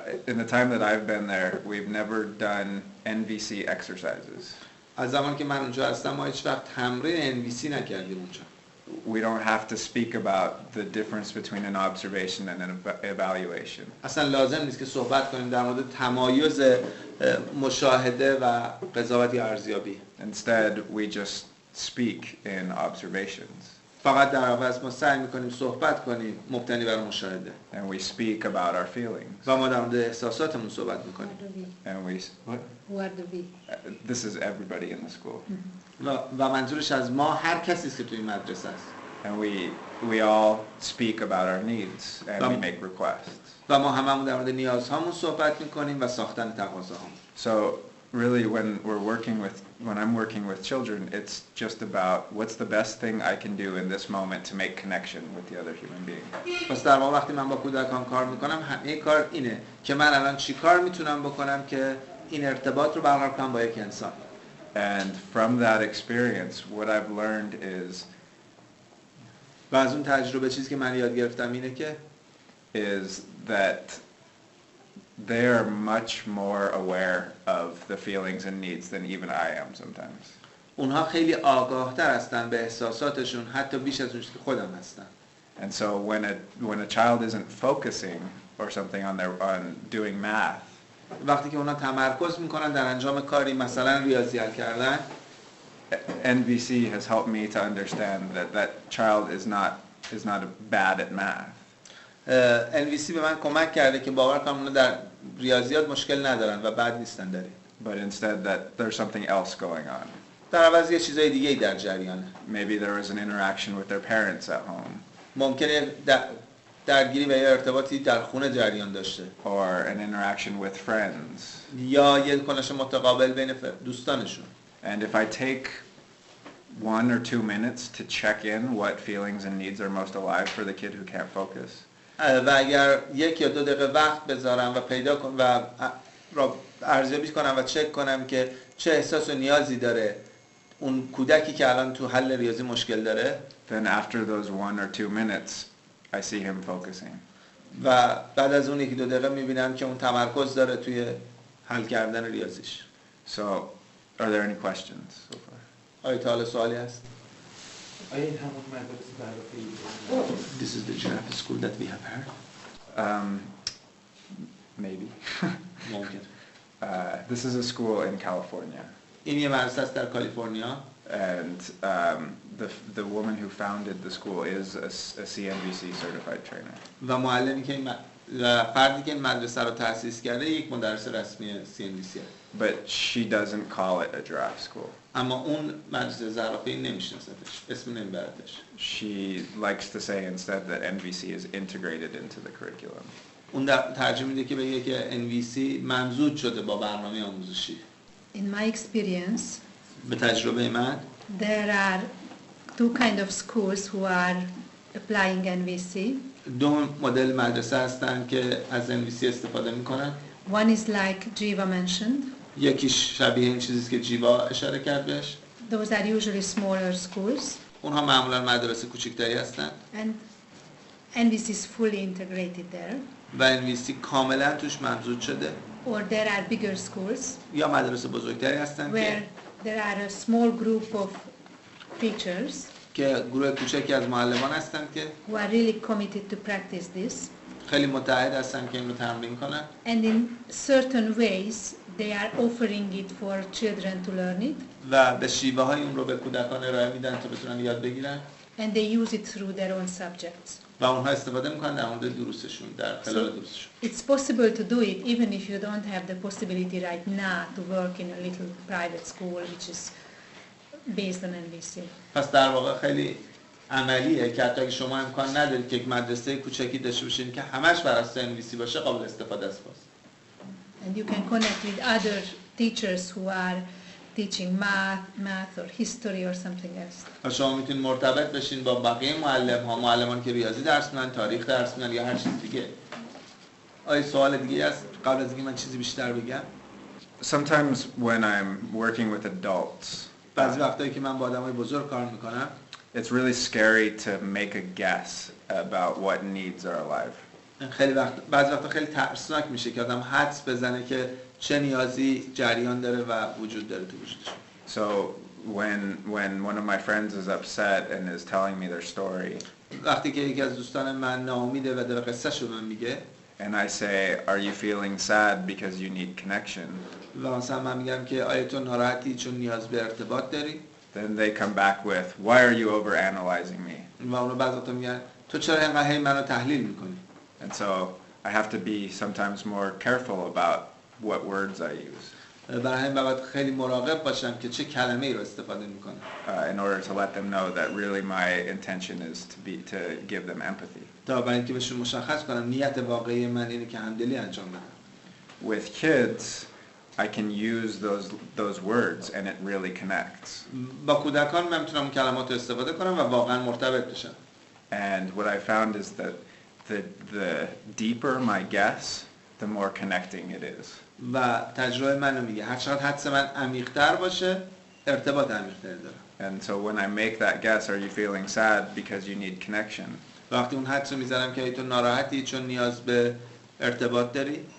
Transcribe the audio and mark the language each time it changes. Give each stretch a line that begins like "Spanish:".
English: In the time that I've been there, we've never done NVC exercises.
Persian: از زمانی که من اونجا هستم ما هیچ وقت تمرین NVC نکردیم اونجا.
English: We don't have to speak about the difference between an observation and an evaluation.
Persian: اصلا لازم نیست که صحبت کنیم در مورد تمایز مشاهده و قضاوت یا ارزیابی.
English: Instead, we just speak in observations.
Persian: فقط در عوض ما سعی می‌کنیم صحبت کنیم مبتنی بر مشاهده.
English: And we speak about our feelings.
Persian: و ما در مورد احساساتمون صحبت می‌کنیم.
English: And we what? Who are the we? This is everybody in the school.
Persian: و منظورش از ما هر کسی است که توی مدرسه است.
English: And we all speak about our needs and we make requests.
Persian: و ما هممون در مورد نیازهامون صحبت می‌کنیم و ساختن تقاضاهامون.
English: So really when I'm working with children, it's just about what's the best thing I can do in this moment to make connection with the other human being.
Persian: پس در واقع وقتی من با کودکان کار می‌کنم همه کار اینه که من الان چی کار میتونم بکنم که این ارتباط رو برقرار کنم با یک انسان.
English: And from that experience, what I've learned is
Persian: و از اون تجربه چیزی که من یاد گرفتم اینه که
English: is that they are much more aware of the feelings and needs than even I am sometimes.
Persian: اونها خیلی آگاه‌تر هستن به احساساتشون حتی بیش از اونی که خودم هستم.
English: And so when a child isn't focusing or something on doing math,
Persian: وقتی که اونها تمرکز میکنن در انجام کاری مثلا ریاضی حل کردن،
English: NVC has helped me to understand that child is not bad at math.
Persian: NVC به من کمک کرده که باور کنم اونها در ریاضیات مشکل ندارن و بد نیستن داره.
English: But instead that there's something else going on.
Persian: در عوض یه چیزای دیگه‌ای در جریانه.
English: Maybe there was an interaction with their parents at home.
Persian: ممکنه درگیری و یا ارتباطی در خونه جریان داشته.
English: Or an interaction with friends.
Persian: یا یه کنش متقابل بین دوستانشون.
English: And if I take 1 or 2 minutes to check in what feelings and needs are most alive for the kid who can't focus.
Persian: و اگر 1 یا 2 دقیقه وقت بذارم و پیدا کنم و ارزیابی کنم و چک کنم که چه احساس و نیازی داره اون کودکی که الان تو حل ریاضی مشکل داره.
English: Then after those 1 or 2 minutes I see him focusing.
Persian: و بعد از اون 1-2 دقیقه میبینم که اون تمرکز داره توی حل کردن ریاضیش.
English: So are there any questions so far?
Persian: آیا تا حالا سوالی هست؟ آیا این همون مدرسه برای
English: This is the giraffe school that we have heard. Maybe.
Persian: ممکن.
English: This is a school in California.
Persian: این یه مدرسه است در کالیفرنیا.
English: And the woman who founded the school is a CNBC certified trainer.
Persian: و معلمی که فردی که این مدرسه رو تأسیس کرده یک مدرس رسمی CNBC.
English: But she doesn't call it a giraffe school.
Persian: اما اون مدرسه زرافه‌ای نمیشناستش، اسم نمیبردش.
English: She likes to say instead that NVC is integrated into the curriculum.
Persian: اون ترجمه میده که بگه که NVC ممزوج شده با برنامه آموزشی.
English: In my experience,
Persian: به تجربه من
English: there are two kind of schools who are applying NVC.
Persian: دو مدل مدرسه هستن که از NVC استفاده میکنن.
English: One is like Jiva mentioned.
Persian: یکیش شبیه این چیزیست که جیوا اشاره کرد بهش.
English: Those are usually smaller schools.
Persian: اونها معمولا مدرسه کوچکتری هستن.
English: And NVC is fully integrated there.
Persian: و NVC کاملا توش ممزوج شده.
English: Or there are bigger schools
Persian: یا مدرسه بزرگتری هستن
English: where there are a small group of teachers
Persian: که گروه کوچکی از معلمان هستن که
English: who are really committed to practice this.
Persian: خیلی متحد هستن که این رو تمرین کنن.
English: And in certain ways they are offering it for children to learn it.
Persian: و به شیوه های اون رو به کودکان ارائه میدن تا بتونن یاد بگیرن.
English: And they use it through their own subjects.
Persian: و اونها استفاده میکنن در مورد دروسشون، در خلال دروسشون.
English: It's possible to do it even if you don't have the possibility right now to work in a little private school which is based on NVC.
Persian: پس در واقع خیلی عملیه که حتی اگه شما امکان ندارید که یک مدرسه کوچکی داشته باشین که همش بر اساس NVC باشه، قابل استفاده است.
English: And you can connect with other teachers who are teaching math or history or something else.
Persian: و شما میتونید مرتبط بشین با بقیه معلمان که ریاضی درس میدن، تاریخ درس میدن یا هر چیز دیگه. آیا سوال دیگه هست قبل از اینکه من چیزی بیشتر بگم؟
English: Sometimes when I'm working with adults,
Persian: بعضی وقتایی که من با آدمای بزرگ کار میکنم،
English: it's really scary to make a guess about what needs are alive.
Persian: بعضی وقتا خیلی ترسناک میشه که آدم حدس بزنه که چه نیازی جریان داره و وجود داره تو وجودش.
English: So when one of my friends is upset and is telling me their story,
Persian: وقتی که یکی از دوستان من ناامیده و داره قصه‌شو به من میگه
English: and I say, are you feeling sad because you need connection?
Persian: و مثلا من میگم که آیا تو ناراحتی چون نیاز به ارتباط داری؟
English: Then they come back with, why are you overanalyzing me?
Persian: و اونو بعضی وقتا میگن تو چرا اینقدر هی منو تحلیل میکنی؟
English: And so I have to be sometimes more careful about what words I use.
Persian: برای همین باید خیلی مراقب باشم که چه کلمه‌ای رو استفاده میکنم.
English: In order to let them know that really my intention is to give them empathy.
Persian: تا برای اینکه بهشون مشخص کنم نیت واقعی من اینه که همدلی انجام بدم.
English: With kids, I can use those words and it really connects.
Persian: با کودکان من میتونم کلمات رو استفاده کنم و واقعا مرتبط بشم.
English: And what I found is that the deeper my guess, the more connecting it is.
Persian: و تجربه منو میگه هر چقدر حدس من عمیق‌تر باشه، ارتباط عمیق‌تری دارم.
English: And so when I make that guess, are you feeling sad because you need connection?
Persian: وقتی اون حدس رو میزنم که تو ناراحتی چون نیاز به ارتباط داری،